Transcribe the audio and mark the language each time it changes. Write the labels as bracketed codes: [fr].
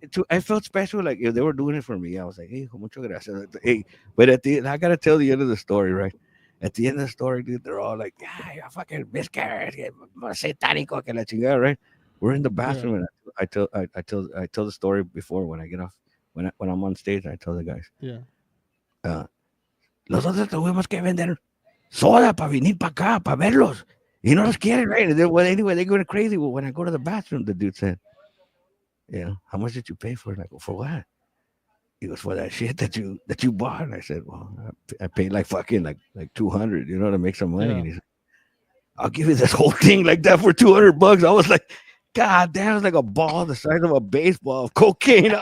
[en] I felt special, like if they were doing it for me. I was like, hey, [es] muchas gracias. [en] Hey, but I gotta tell the end of the story, right? At the end of the story, dude, they're all like, "Yeah, you fucking miscarriage, [es] satánico, que la chingada," [en] right? We're in the Yeah. bathroom, and I tell the story before when I get off, when I'm on stage. I tell the guys, Yeah. [es] uh, nosotros tuvimos que vender soda para venir para acá, para verlos. Y no los quieren, right? [en] And then, well, anyway, they go crazy. Well, when I go to the bathroom, the dude said, "Yeah, how much did you pay for it?" I go, "For what?" He goes, "For that shit that you bought." And I said, "Well, I paid like fucking like 200, to make some money." Yeah. And he said, "I'll give you this whole thing like that for 200 bucks." I was like, "God damn!" It was like a ball the size of a baseball of cocaine.